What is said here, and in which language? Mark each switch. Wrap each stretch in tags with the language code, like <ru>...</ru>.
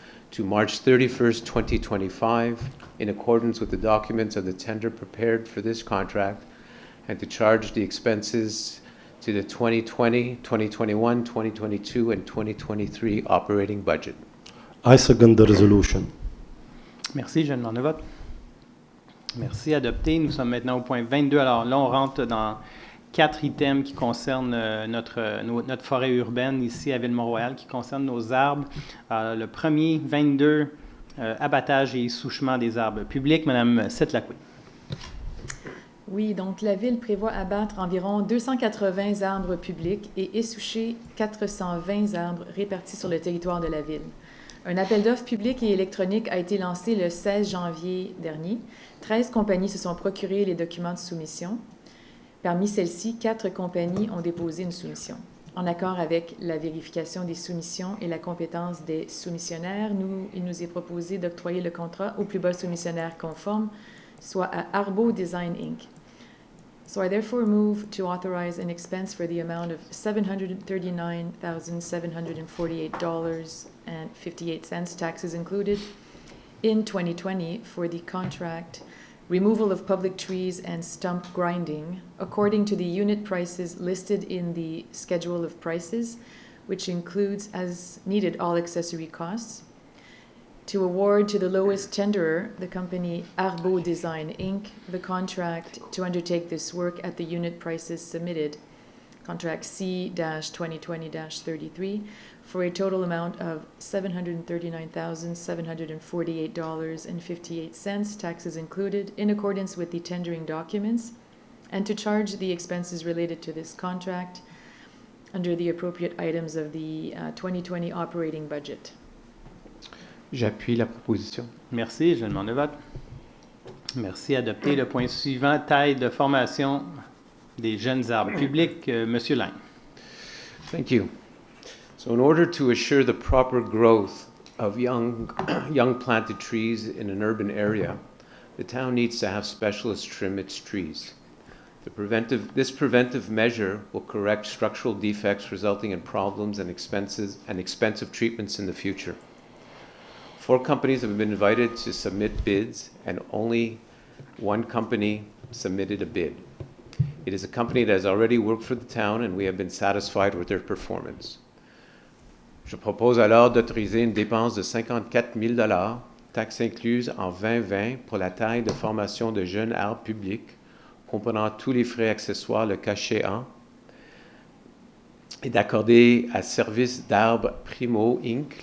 <en>to March 31st, 2025, in accordance with the documents of the tender prepared for this contract, and to charge the expenses to the 2020, 2021, 2022, and 2023 operating budget. I second the resolution.</en> <fr>Merci. Je demande le vote. Merci. Adopté. Nous sommes maintenant au point 22. Alors là, on rentre dans 4 items qui concernent notre forêt urbaine ici à Ville-Mont-Royal, qui concernent nos arbres. Le premier, 22, abattage et essouchement des arbres publics. Madame Setlakoué. Oui, donc la Ville prévoit abattre environ 280 arbres publics et essoucher 420 arbres répartis sur le territoire de la Ville. Un appel d'offres public et électronique a été lancé le 16 janvier dernier. 13 compagnies se sont procurées les documents de soumission. Parmi celles-ci, 4 compagnies ont déposé une soumission. En accord avec la vérification des soumissions et la compétence des soumissionnaires, il nous est proposé d'octroyer le contrat au plus bas soumissionnaire conforme, soit à Arbo Design Inc.</fr> <en>So I therefore move to authorize an expense for the amount of $739,748.58, taxes included, in 2020 for the contract removal of public trees and stump grinding, according to the unit prices listed in the schedule of prices, which includes as needed all accessory costs, to award to the lowest tenderer, the company Arbo Design Inc., the contract to undertake this work at the unit prices submitted, contract C-2020-33, for a total amount of $739,748.58, taxes included, in accordance with the tendering documents, and to charge the expenses related to this contract under the appropriate items of the 2020 operating budget.</en> <fr>J'appuie la proposition. Merci. Je demande le vote. Merci. Adopté. Le point suivant, taille de formation des jeunes arbres publics. Monsieur Lang.</fr> <en>Thank you. So in order to assure the proper growth of young planted trees in an urban area, the town needs to have specialists trim its trees. This preventive measure will correct structural defects resulting in problems and expensive treatments in the future. 4 companies have been invited to submit bids, and only one company submitted a bid. It is a company that has already worked for the town, and we have been satisfied with their performance.</en> <fr>Je propose alors d'autoriser une dépense de 54 000 $, taxes incluses en 2020 pour la taille de formation de jeunes arbres publics, comprenant tous les frais accessoires le cas échéant, et d'accorder à Service d'arbres Primo Inc.</fr>